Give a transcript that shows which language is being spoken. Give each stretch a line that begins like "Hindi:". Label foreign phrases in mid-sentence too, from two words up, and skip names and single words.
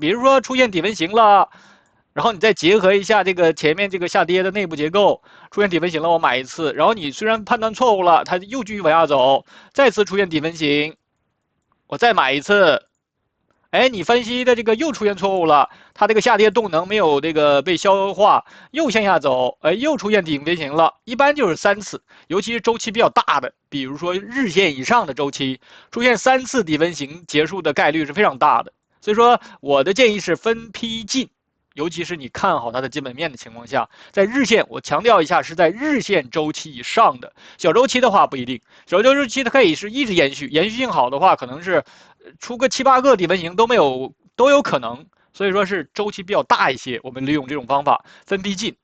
Chinese: 比如說出現底分型了，然後你再結合一下這個前面這個下跌的內部結構，出現底分型了，我買一次。然後你雖然判斷錯誤了，它又繼續往下走，再次出現底分型，我再買一次。哎，你分析的這個又出現錯誤了，它這個下跌動能沒有這個被消化，又向下走，哎，又出現底分型了。一般就是3次，尤其是周期比較大的，比如說日線以上的周期，出現3次底分型結束的概率是非常大的。所以說，我的建議是分批進，尤其是你看好它的基本面的情況下，在日線，我強調一下是在日線周期以上的，小周期的話不一定，小周期它可以是一直延續，延續性好的話可能是出個7、8個底分型都有可能，所以說是周期比較大一些，我們利用這種方法分批進。